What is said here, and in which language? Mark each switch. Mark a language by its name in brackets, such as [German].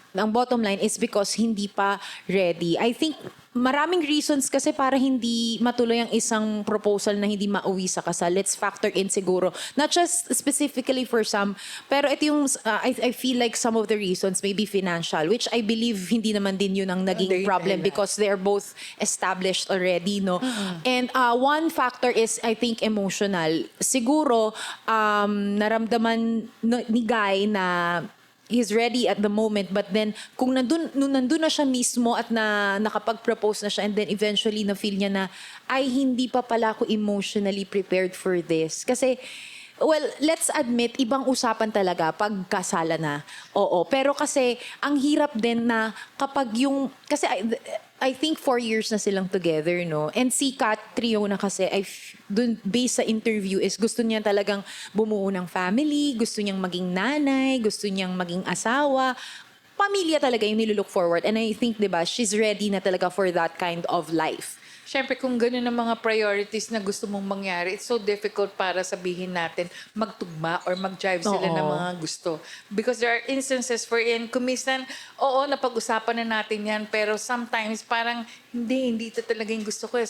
[Filipino] Ang [English] bottom line is because [Filipino] hindi pa [English] ready. I think [Filipino] maraming reasons kasi para hindi matuloy ang isang proposal na hindi mauwi sa kasal. [English] Let's factor in [Filipino] siguro. [English] Not just specifically for some, [Filipino] pero ito yung, [English] I feel like some of the reasons may be financial, which I believe [Filipino] hindi naman din yun ang naging problem [English] because they're both established already, no? And one factor is, I think, emotional. [Filipino] Siguro, naramdaman ni Guy na [English] he's ready at the moment, but then [Filipino] kung nung nandun na siya mismo at nakapag-propose na siya [English] and then eventually [Filipino] na-feel niya na ay hindi pa pala ako [English] emotionally prepared for this. [Filipino] Kasi [English] well, let's admit, [Filipino] ibang usapan talaga pag kasala na. Oo. Pero kasi, ang hirap din na kapag yung, kasi [English] I think [Filipino] 4 years na silang [English] together, [Filipino] no? And si Trio na kasi, dun, [English] based sa interview, [Filipino] is gusto niya talagang bumuo ng family, gusto niyang maging nanay, gusto niyang maging asawa. Pamilya talaga yung nilulook forward. [English] And I think, [Filipino] di ba, [English] she's ready [Filipino] na talaga [English] for that kind of life. [Filipino] Siyempre, kung gano'n ang mga priorities na gusto mong mangyari, [English] it's so difficult [Filipino] para sabihin natin magtugma or mag-drive sila ng mga gusto. [English] Because there are instances wherein, [Filipino] kung minsan, oo, napag-usapan na natin yan, pero [English] sometimes [Filipino] parang hindi ito talaga yung gusto ko.